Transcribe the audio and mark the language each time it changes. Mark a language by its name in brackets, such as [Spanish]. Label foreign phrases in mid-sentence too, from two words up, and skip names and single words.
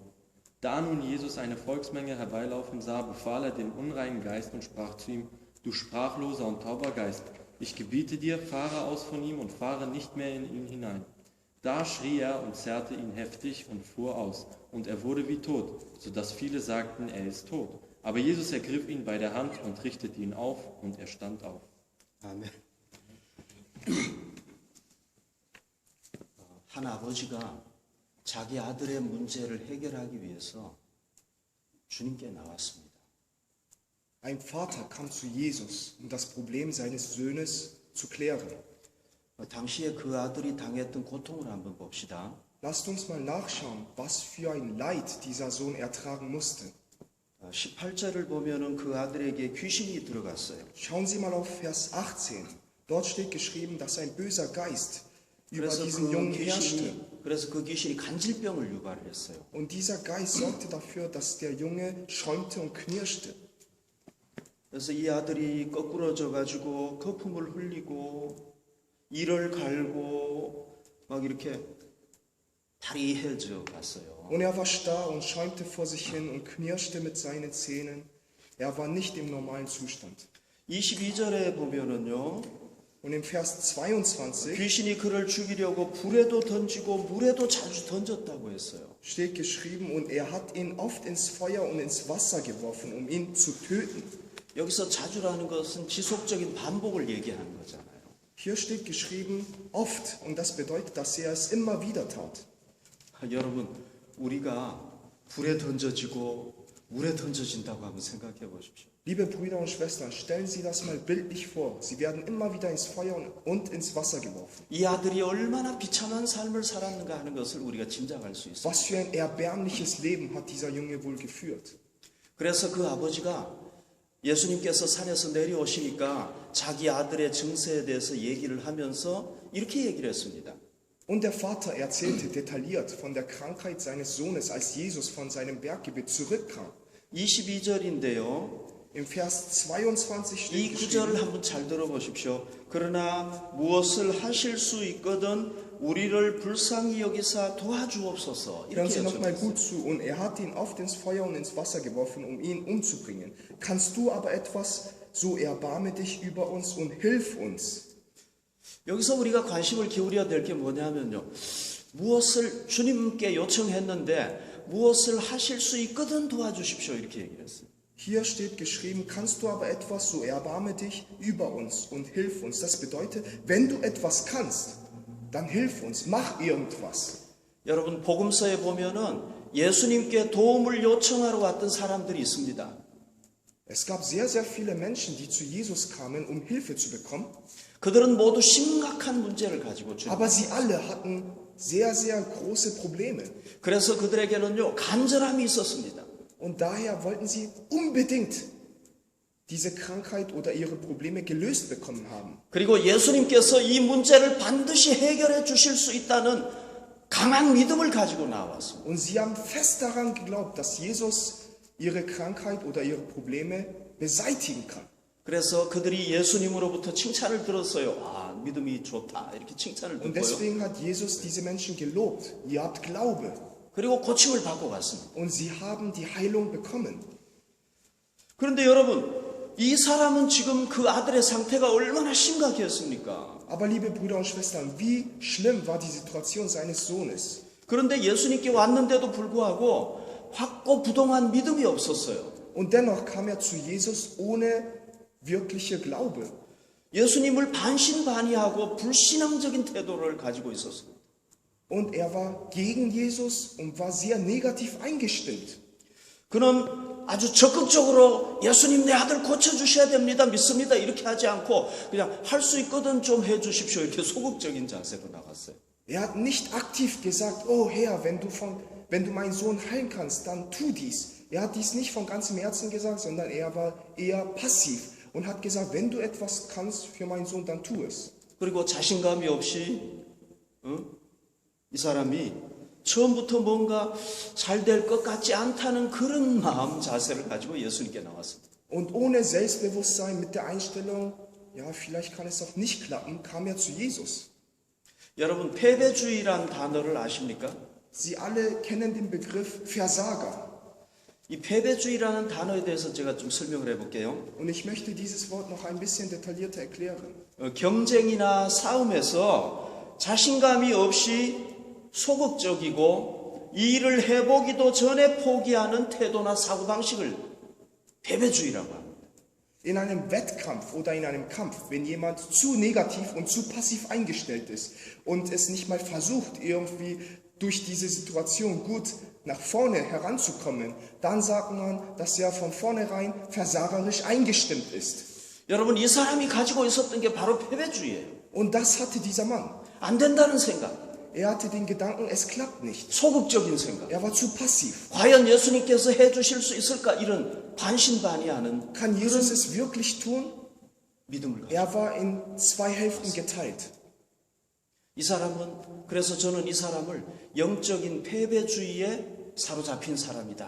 [German] Da nun Jesus eine Volksmenge herbeilaufen sah, befahl er dem unreinen Geist und sprach zu ihm: Du sprachloser und tauber Geist, ich gebiete dir, fahre aus von ihm und fahre nicht mehr in ihn hinein. Da schrie er und zerrte ihn heftig und fuhr aus, und er wurde wie tot, sodass viele sagten, er ist tot. Aber Jesus ergriff ihn bei der Hand und richtete ihn auf, und er stand auf. [Korean] 아멘. 한 아버지가 자기 아들의 문제를 해결하기 위해서 주님께 나왔습니다. [German] Ein Vater kam zu Jesus, um das Problem seines Sohnes zu klären. [Korean] 당시에 그 아들이 당했던 고통을 한번 봅시다. [German] Lasst uns mal nachschauen, was für ein Leid dieser Sohn ertragen musste. [Korean] 18절을 보면은 그 아들에게 귀신이 들어갔어요. [German] Schauen Sie mal auf Vers 18. Dort steht geschrieben, dass ein böser Geist über diesen Jungen herrschte. [Korean] 그래서 그 귀신이 간질병을 유발을 했어요. [German] Und dieser Geist sorgte dafür, dass der Junge schäumte und knirschte. [Korean] 그래서 이 아들이 거꾸러져 가지고 거품을 흘리고 이를 갈고 막 이렇게 다리해져 갔어요. [German] Und er war starr und schäumte vor sich hin und knirschte mit seinen Zähnen. Er war nicht im normalen Zustand. [Korean] 22절에 보면은요. [German] Und im Vers 22 [Korean] 귀신이 그를 죽이려고 불에도 던지고 물에도 자주 던졌다고 했어요. [German] steht geschrieben, und er hat ihn oft ins Feuer und ins Wasser geworfen, um ihn zu töten. [Korean] 여기서 자주라는 것은 지속적인 반복을 얘기하는 거잖아요. [German] Hier steht geschrieben, oft, und das bedeutet, dass er es immer wieder tat. [Korean] 여러분, 우리가 불에 던져지고 물에 던져진다고 한번 생각해 보십시오. [German] Liebe Brüder und Schwestern, stellen Sie das mal bildlich vor. Sie werden immer wieder ins Feuer und ins Wasser geworfen. [Korean] 이 아들이 얼마나 비참한 삶을 살았는가 하는 것을 우리가 짐작할 수 있어요. [German] Was für ein erbärmliches Leben hat dieser Junge wohl geführt? [Korean] 그래서 그 아버지가 예수님께서 산에서 내려오시니까 자기 아들의 증세에 대해서 얘기를 하면서 이렇게 얘기를 했습니다. [German] Und der Vater erzählte detailliert von der Krankheit seines Sohnes, als Jesus von seinem Berggebet zurückkam. [Korean] 22절인데요. [German] Im Vers 22 steht [Korean] 이 구절을 [German] geschrieben, [Korean] 한번 잘 들어보십시오. 그러나 무엇을 하실 수 있거든 우리를 불쌍히 여기사 도와주옵소서. [German] hören [Korean] 이렇게 [German] Sie nochmal [Korean] 여쭤봤어요. [German] gut zu. Und er hat ihn oft ins Feuer und ins Wasser geworfen, um ihn umzubringen. Kannst du aber etwas, so erbarme dich über uns und hilf uns. [Korean] 여기서 우리가 관심을 기울여야 될 게 뭐냐면요. 무엇을 주님께 요청했는데 무엇을 하실 수 있거든 도와주십시오. 이렇게 얘기를 했어요. [German] Hier steht geschrieben, kannst du aber etwas, so erbarme dich über uns und hilf uns. Das bedeutet, wenn du etwas kannst, dann hilf uns, mach irgendwas. [Korean] 여러분 복음서에 보면은 예수님께 도움을 요청하러 왔던 사람들이 있습니다. [German] Es gab sehr, sehr viele Menschen, die zu Jesus kamen, um Hilfe zu bekommen. [Korean] 그들은 모두 심각한 문제를 가지고 주님. [German] Aber sie alle hatten sehr, sehr große Probleme. [Korean] 그래서 그들에게는요 간절함이 있었습니다. [German] Und daher wollten sie unbedingt diese Krankheit oder ihre Probleme gelöst bekommen haben. [Korean] 그리고 예수님께서 이 문제를 반드시 해결해 주실 수 있다는 강한 믿음을 가지고 나왔습니다. [German] Und sie haben fest daran geglaubt, dass Jesus ihre Krankheit oder ihre Probleme beseitigen kann. [Korean] 그래서 그들이 예수님으로부터 칭찬을 들었어요. 아, 믿음이 좋다. 이렇게 칭찬을 [German] Und [Korean] 듣고요. [German] deswegen hat Jesus diese Menschen gelobt. Ihr habt Glaube. [Korean] 그리고 고침을 받고 갔습니다. [German] Und sie haben die Heilung bekommen. [Korean] 그런데 여러분, 이 사람은 지금 그 아들의 상태가 얼마나 심각했습니까? [German] Aber liebe Brüder und Schwestern, wie schlimm war die Situation seines Sohnes? [Korean] 그런데 예수님께 왔는데도 불구하고 확고부동한 믿음이 없었어요. [German] Und dennoch kam er zu Jesus ohne wirkliche Glaube. [Korean] 예수님을 반신반의하고 불신앙적인 태도를 가지고 있었어요. [German] Und er war gegen Jesus und war sehr negativ eingestimmt. [Korean] 그는 아주 적극적으로 예수님 내 아들 고쳐주셔야 됩니다. 믿습니다. 이렇게 하지 않고 그냥 할 수 있거든 좀 해주십시오. 이렇게 소극적인 자세로 나갔어요. [German] Er hat nicht aktiv gesagt, oh Herr, wenn du meinen Sohn heilen kannst, dann tu dies. Er hat dies nicht von ganzem Herzen gesagt, sondern er war eher passiv und hat gesagt, wenn du etwas kannst für meinen Sohn, dann tu es. [Korean] 그리고 자신감이 없이 이 사람이 처음부터 뭔가 잘 될 것 같지 않다는 그런 마음 자세를 가지고 예수님께 나왔습니다. [German] Und ohne Selbstbewusstsein mit der Einstellung, ja, vielleicht kann es auch nicht klappen, kam er zu Jesus. [Korean] 여러분 패배주의란 단어를 아십니까? [German] Sie alle kennen den Begriff Versager. [Korean] 이 패배주의라는 단어에 대해서 제가 좀 설명을 해볼게요. [German] Und ich möchte dieses Wort noch ein bisschen detaillierter erklären. [Korean] 경쟁이나 싸움에서 자신감이 없이 소극적이고 이 일을 해보기도 전에 포기하는 태도나 사고방식을 패배주의라고 합니다. [German] In einem Wettkampf oder in einem Kampf, wenn jemand zu negativ und zu passiv eingestellt ist und es nicht mal versucht, irgendwie durch diese Situation gut nach vorne heranzukommen, dann sagt man, dass er von vornherein versagerisch eingestimmt ist. [Korean] 여러분 이 사람이 가지고 있었던 게 바로 패배주의예요. [German] Und das hatte dieser Mann. [Korean] 안 된다는 생각, [German] Er hatte den Gedanken, es klappt nicht. [Korean] 소극적인 생각. [German] Er war zu passiv. [Korean] 과연 예수님께서 해주실 수 있을까? 이런 반신반의하는 [German] Kann Jesus es wirklich tun? [Korean] 믿음을 가지고. [German] Er war in zwei Hälften geteilt. [Korean] 이 사람은 그래서 저는 이 사람을 영적인 패배주의에 사로잡힌 사람이다.